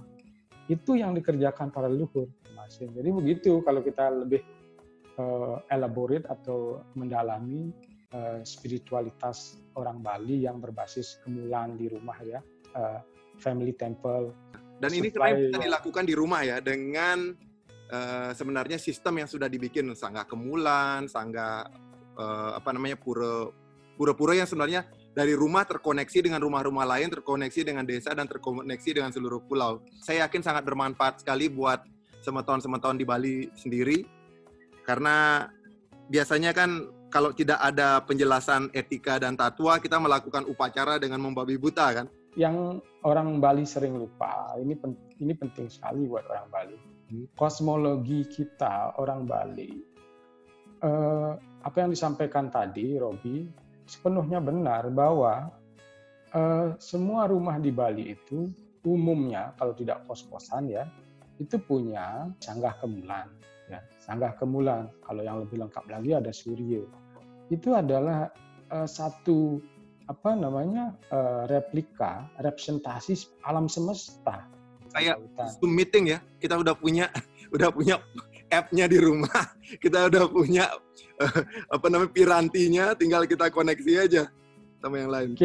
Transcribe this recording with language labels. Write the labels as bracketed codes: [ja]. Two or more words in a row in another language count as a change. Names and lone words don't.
[id] Itu yang dikerjakan para leluhur. Jadi begitu kalau kita lebih elaborate atau mendalami spiritualitas orang Bali yang berbasis kemulan di rumah ya, [en] family temple. [id] Dan ini sebenarnya bisa dilakukan di rumah ya dengan sebenarnya sistem yang sudah dibikin, sangga kemulan, sangga pura-pura yang sebenarnya dari rumah terkoneksi dengan rumah-rumah lain, terkoneksi dengan desa dan terkoneksi dengan seluruh pulau. Saya yakin sangat bermanfaat sekali buat semeton-semeton di Bali sendiri, karena biasanya kan kalau tidak ada penjelasan etika dan tatua, kita melakukan upacara dengan membabi buta kan. Yang orang Bali sering lupa, ini penting sekali buat orang Bali. Kosmologi kita orang Bali, apa yang disampaikan tadi Robi, sepenuhnya benar bahwa semua rumah di Bali itu umumnya kalau tidak kos-kosan ya, itu punya sanggah kemulan. Ya, sanggah kemulan. Kalau yang lebih lengkap lagi ada surya. Itu adalah satu replika, representasi alam semesta. Kayak Zoom meeting ya, kita udah punya app-nya di rumah, kita udah punya pirantinya, tinggal kita koneksi aja sama yang lain.